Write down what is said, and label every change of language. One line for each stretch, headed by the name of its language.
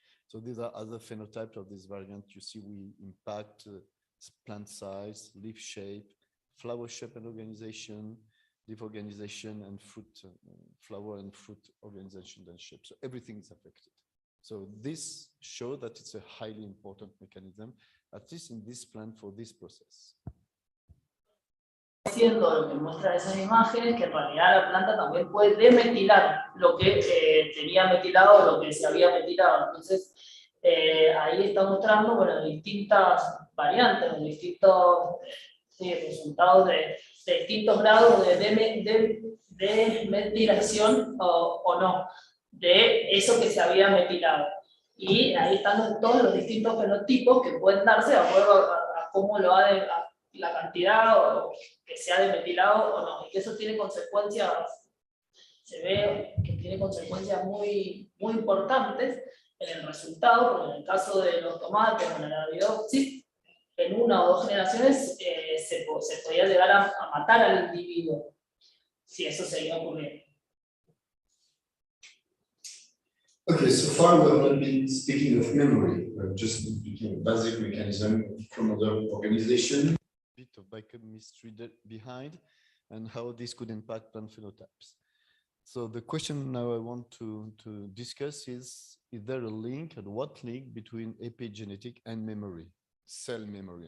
English: So these are other phenotypes of this variant. You see we impact plant size, leaf shape, flower shape and organization, leaf organization, and fruit, flower and fruit organization and shape. So everything is affected. So this shows that it's a highly important mechanism, at least in this plant for this process.
Spanish: Haciendo lo que muestra esas imágenes, que en realidad la planta también puede demetilar lo que tenía metilado o lo que se había metilado. Entonces, ahí está mostrando, bueno, distintas variantes, distintos resultados de distintos grados de metilación o no, de eso que se había metilado. Y ahí están todos los distintos fenotipos que pueden darse de acuerdo a cómo lo ha la cantidad o que se ha demetilado o no, y que eso tiene consecuencias, se ve que tiene consecuencias muy, muy importantes en el resultado, porque en el caso de los tomates o en la Arabidopsis, en 1 o 2 generaciones se podía llegar a matar al individuo, si eso seguía ocurriendo.
English: Okay, so far we have not been speaking of memory, we're just speaking of basic mechanism of chromosome organization. Bit of biochemistry behind and how this could impact plant phenotypes. So the question now I want to discuss is there a link, and what link between epigenetic and memory, cell memory?